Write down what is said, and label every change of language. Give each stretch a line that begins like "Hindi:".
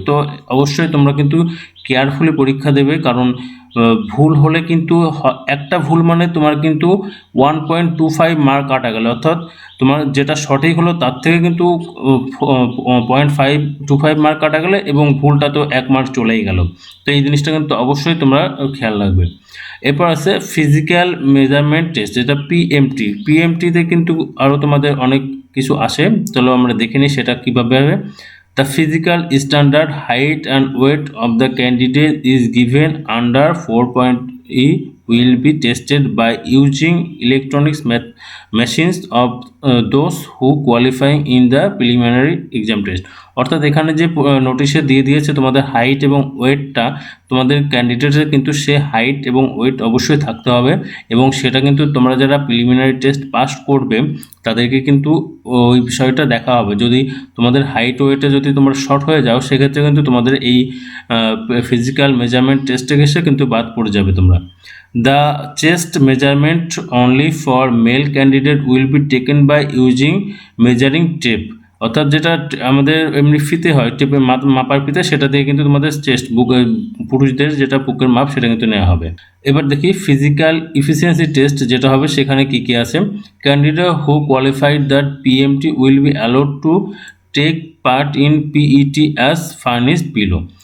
Bangla: তো অবশ্যই তোমরা কিন্তু কেয়ারফুলি পরীক্ষা দেবে, কারণ ভুল হলে কিন্তু একটা ভুল মানে তোমার কিন্তু 1.25 মার্ক কাটা গেল, অর্থাৎ তোমার যেটা সঠিক হলো তার থেকে কিন্তু 0.525 মার্ক কাটা গেলে এবং ভুলটা তো 1 মার্ক চলেই গেল। তো এই জিনিসটা কিন্তু অবশ্যই তোমরা খেয়াল রাখবে। এরপর আছে ফিজিক্যাল মেজারমেন্ট টেস্ট, যেটা পিএমটিতে কিন্তু আরও তোমাদের অনেক কিছু আসে, চলো আমরা দেখে নিই সেটা কীভাবে হবে।
English: The physical standard height and weight of the candidate is given under 4.e will be tested by using electronics machines of those who qualify in the preliminary exam test।
Bangla: অর্থাৎ এখানে যে নোটিশে দিয়ে দিয়েছে তোমাদের হাইট এবং ওয়েটটা, তোমাদের ক্যান্ডিডেটের কিন্তু সে হাইট এবং ওয়েট অবশ্যই থাকতে হবে, এবং সেটা কিন্তু তোমরা যারা প্রিলিমিনারি টেস্ট পাস করবে তাদেরকে কিন্তু ওই বিষয়টা দেখা হবে। যদি তোমাদের হাইট ওয়েটে যদি তোমরা শর্ট হয়ে যাও, সেক্ষেত্রে কিন্তু তোমাদের এই ফিজিক্যাল মেজারমেন্ট টেস্টে গেছে কিন্তু বাদ পড়ে যাবে তোমরা।
English: The chest measurement only for male candidate will be taken by using measuring tape।
Bangla: অর্থাৎ যেটা আমাদের এমনি ফিতে হয়, টেপে মাপার ফিতে, সেটা দিয়ে কিন্তু তোমাদের চেস্ট বুক, পুরুষদের যেটা বুকের মাপ সেটা কিন্তু নেওয়া হবে। এবার দেখি ফিজিক্যাল ইফিসিয়েন্সি টেস্ট যেটা হবে সেখানে কি কি আছে।
English: Candidate who qualified that PMT will be allowed to take part in PET as furnished below.